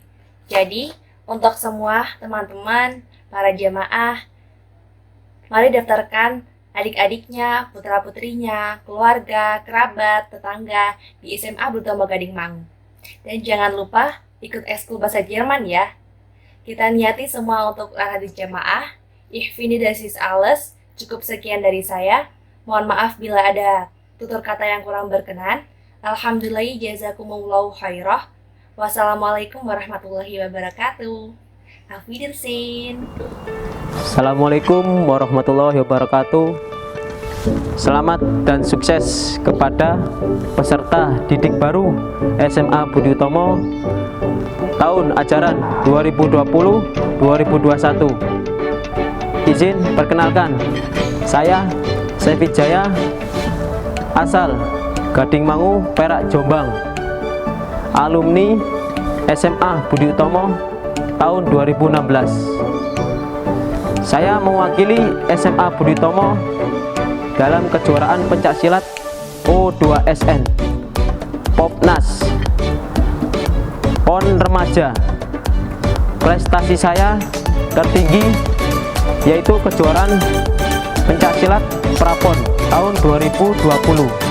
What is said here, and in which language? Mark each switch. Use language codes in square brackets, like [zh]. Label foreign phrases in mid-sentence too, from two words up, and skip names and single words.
[id] Jadi, untuk semua teman-teman, para jamaah, mari daftarkan adik-adiknya, putra-putrinya, keluarga, kerabat, tetangga di SMA Budi Utomo Gading Mangu. Dan jangan lupa ikut ekskul bahasa Jerman ya. Kita niati semua untuk hadis jamaah. [de] Ich finde das ist alles. [id] Cukup sekian dari saya. Mohon maaf bila ada tutur kata yang kurang berkenan. [ar] الحمد لله جزاكم الله خيرا. والسلام عليكم ورحمة الله وبركاته. [de] Auf Wiedersehen. [ar] السلام عليكم ورحمة الله وبركاته. [id] Selamat dan sukses kepada peserta didik baru SMA Budi Utomo tahun ajaran 2020-2021. Izin perkenalkan, saya Sefid Jaya, asal Gading Mangu, Perak, Jombang, alumni SMA Budi Utomo tahun 2016. Saya mewakili SMA Budi Utomo dalam kejuaraan pencaksilat O2SN, Popnas, PON Remaja. Prestasi saya tertinggi yaitu kejuaraan pencaksilat Prapon tahun 2020.